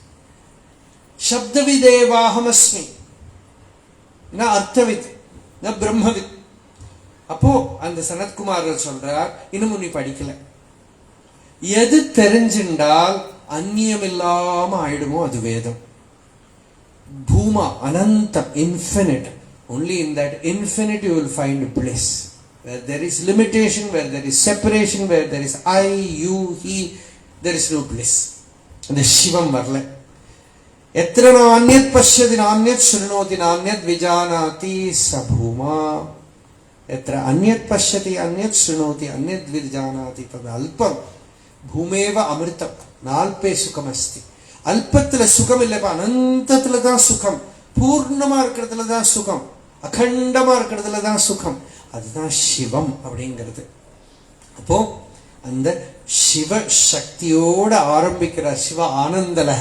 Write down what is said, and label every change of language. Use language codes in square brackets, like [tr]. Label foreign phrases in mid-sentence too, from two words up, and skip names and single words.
[sa] शब्दविदेवाहमस्मि न अर्थवित् न ब्रह्मवित्. [ta] அப்போ அந்த சனத்குமாரர் சொல்றார், இன்னமும் நீ படிக்கல. எது தெரிஞ்சின்றால் அந்நியம் இல்லாம ஆயிடுமோ அது வேதம். பூமா அனந்தம், [en] infinite. Only in that infinite you will find bliss. Where there is limitation, where there is separation, where there is I, you, he, there is no bliss. [ta] அந்த சிவம் வரல. [sa] यत्र नान्यत् पश्यति नान्यत् शृणोति नान्यद् विजानाति सभूमा. यत्र अन्यत् पश्यति अन्यत् शृणोति अन्यद् विजानाति तद् अल्पम् भूमैव अमृतम् नाल्पे सुखम् अस्ति. [ta] அல்பத்துல சுகம் இல்லப்பா, அனந்தத்துல தான் சுகம். பூர்ணமா இருக்கிறதுல தான் சுகம், அகண்டமா இருக்கிறதுல தான் சுகம். அதுதான் சிவம் அப்படிங்கிறது. அப்போ அந்த சிவ சக்தியோட ஆரம்பிக்கிற சிவ ஆனந்த லஹரி.